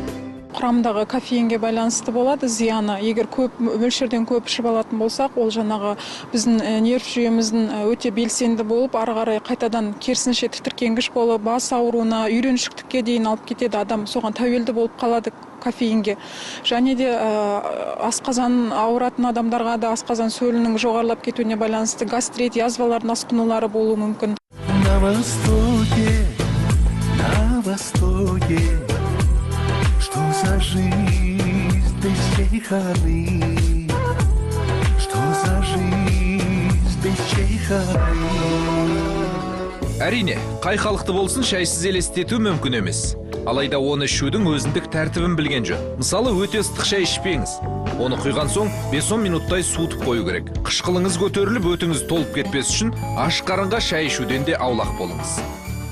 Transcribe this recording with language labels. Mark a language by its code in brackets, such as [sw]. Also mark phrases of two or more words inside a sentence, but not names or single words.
[kk] Құрамындағы кофеинге байланысты болады зияны. Егер мөлшерден көп ішіп алатын болсақ, ол жаңағы біздің нерв жүйеміздің өте белсенді болып, ары қарай қайтадан керісінше тітіркенгіш болып, бас ауруына, үйреншіктікке дейін алып кетеді. Адам соған тәуелді болып қалады кофеинге. Және де асқазан ауыратын адамдарға да асқазан сөлінің жоғарылап кетуіне байланысты гастрит, язвалардың асқынулары болуы мүмкін. [ru] На востоке, что за жизнь без чайханы, что за жизнь без чайханы. [kk] Әрине, қай халықты болсын шайсыз елестету мүмкін емес. Алайда оны ішудің өзіндік тәртібін білген жөн. Мысалы, өте ыстық шай ішпеңіз. Оны құйған соң 5-10 минуттай суытып қою керек. Қышқылыңыз көтеріліп, өтіңіз толып кетпес үшін аш қарынға шай ішуден де аулақ болыңыз.